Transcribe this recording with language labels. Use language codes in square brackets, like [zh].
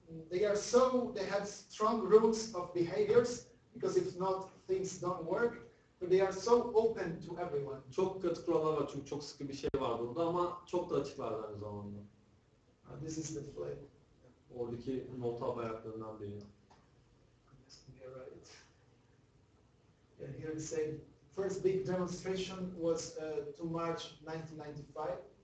[en] They have strong rules of behaviors because if not things don't work. But they are so open to everyone. [tr] Çok katı kurallar var çünkü çok sıkı bir şey var burada ama çok da açıklar aynı zamanda. [en] This is the flag. [tr] Oradaki Molotov bayraklarından biri. [en] You're right. And here it said, first big demonstration was to March 1995.